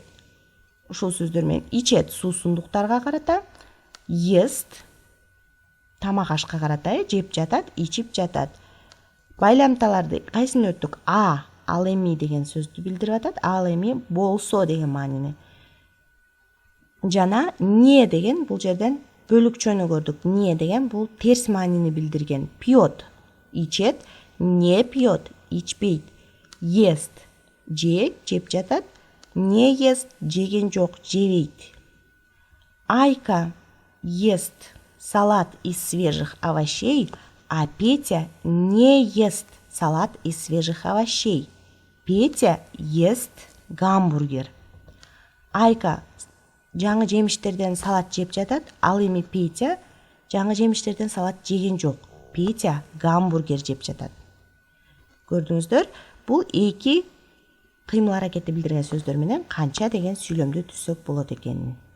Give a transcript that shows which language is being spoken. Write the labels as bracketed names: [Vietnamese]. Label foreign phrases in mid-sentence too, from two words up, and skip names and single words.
[Kyrgyz] Ушул сөздөр менен ичет суусундуктарга карата, ест тамак ашка карата, жеп жатат, ичип жатат. Байламталарды кайсын өттүк? А ал эми деген сөздү билдирип атат. Ал эми болсо деген маанини. Жана не деген бул жерден бөлүкчөнү көрдүк. Не деген бул терс маанини билдирген. Пьет ичет, не пьет ичпейт. Ест жеп жатат, [Russian] не ест [Kyrgyz] жеген жок, жебейт. [Russian] Айка ест салат из свежих овощей, а Петя не ест салат из свежих овощей. Петя ест гамбургер. [Kyrgyz] Айка жаңы жемиштерден салат жеп жатат, ал эми Петя жаңы жемиштерден салат жеген жок. Петя гамбургер жеп жатат. Көрдүңүздөр, бул эки кыймыл аракетти билдирген сөздөр менен канча деген сүйлөмдү түзсөк болот экенин.